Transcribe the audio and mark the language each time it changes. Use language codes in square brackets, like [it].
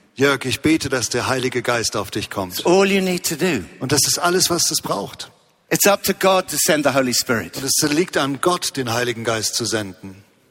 [de] Jörg, ich bete, dass der Heilige Geist auf dich kommt. [en] It's all you need to do. [de] Und das ist alles, was es braucht. [en] It's up to God to send the Holy Spirit. [de] Und es liegt an Gott, den Heiligen Geist zu senden.